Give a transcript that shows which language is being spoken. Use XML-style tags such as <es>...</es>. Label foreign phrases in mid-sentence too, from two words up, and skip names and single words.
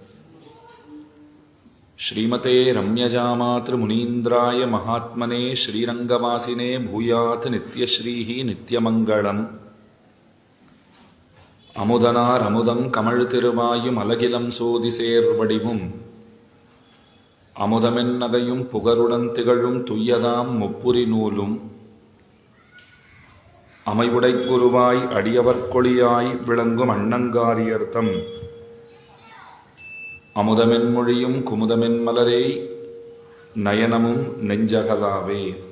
<sa>श्रीमते रम्यजामातृमुनीन्द्राय महात्मने श्रीरङ्गवासिने भूयात् नित्यश्रीः नित्यमङ्गलम्</sa> <ta>அமுதனார் அமுதம் கமல திருவாயும் அழகிலம் சோதிசேர்வடிவும் அமுதமென்னகையும் புகருடன் திகழும் துய்யதாம் முப்புரி நூலும் அமைவுடை குருவாய் அடியவர்கொழியாய் விளங்கும் அண்ணங்காரியர்த்தம் அமுதமென் மொழியும் குமுதமென் மலரே நயனமும் நெஞ்சகலாவே.</ta>